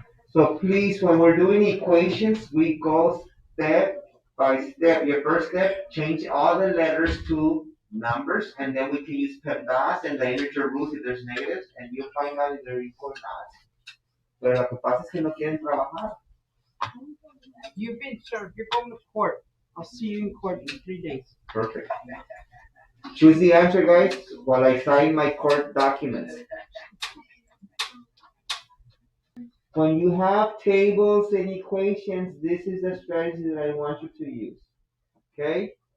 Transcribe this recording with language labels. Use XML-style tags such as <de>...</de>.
<en>So please, when we're doing equations, we go step by step. Your first step, change all the letters to numbers, and then we can use PEMDAS and the integer rules if there's negatives, and you'll find out if they're equal or not.</en> <es>Pero lo que pasa es que no quieren trabajar.</es> <en>You've been served. You're going to court. I'll see you in court in 3 days. Perfect. Choose the answer, guys, while I sign my court documents. When you have tables and equations, this is the strategy that I want you to use. Okay?</en>